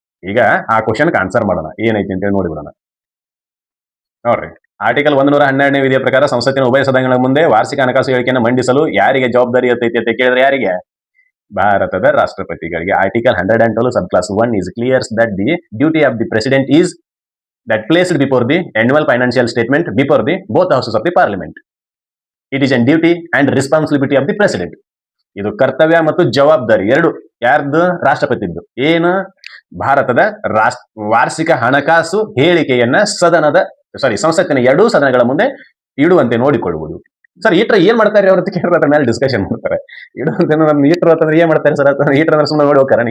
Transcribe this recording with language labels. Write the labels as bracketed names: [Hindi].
[Kannada] ಈಗ ಆ ಕ್ವಶನ್ಗೆ ಆನ್ಸರ್ ಮಾಡೋಣ, ಏನೈತಿ ಅಂತೇಳಿ ನೋಡಿಬಿಡೋಣ. ನೋಡ್ರಿ, ಆರ್ಟಿಕಲ್ 112ನೇ ವಿಧಿಯ ಪ್ರಕಾರ ಸಂಸತ್ತಿನ ಉಭಯ ಸದನಗಳ ಮುಂದೆ ವಾರ್ಷಿಕ ಹಣಕಾಸು ಹೇಳಿಕೆಯನ್ನು ಮಂಡಿಸಲು ಯಾರಿಗೆ ಜವಾಬ್ದಾರಿ ಇರ್ತೈತಿ ಅಂತ ಕೇಳಿದ್ರೆ ಯಾರಿಗೆ? ಭಾರತದ ರಾಷ್ಟ್ರಪತಿಗಳಿಗೆ. [English] Article 112 sub clause 1 is clears that the duty of the president is that placed before the annual financial statement before the both houses of the parliament. It is a duty and responsibility of the president. [Kannada] ಇದು ಕರ್ತವ್ಯ ಮತ್ತು ಜವಾಬ್ದಾರಿ ಎರಡು ಯಾರ್ದು? ರಾಷ್ಟ್ರಪತಿದ್ದು. ಏನು? ಭಾರತದ ವಾರ್ಷಿಕ ಹಣಕಾಸು ಹೇಳಿಕೆಯನ್ನ ಸಂಸತ್ತಿನ ಎರಡೂ ಸದನಗಳ ಮುಂದೆ ಇಡುವಂತೆ ನೋಡಿಕೊಳ್ಳುವುದು. ಸರ್, ಈಟ್ರ ಏನ್ ಮಾಡ್ತಾರೆ ಅವ್ರ ಕೇಳಿದ್ರೆ ಮೇಲೆ ಡಿಸ್ಕಷನ್ ಮಾಡ್ತಾರೆ. ಇಡುವಂತೆ ಈಟ್ರು ಅಂತಂದ್ರೆ ಏನ್ ಮಾಡ್ತಾರೆ ಸರ್? ಈಟ್ರ ಅಂದ್ರೆ ಸುಮ್ಮನೆ ನೋಡಿ ಹೋಗ್ತಾರೆ?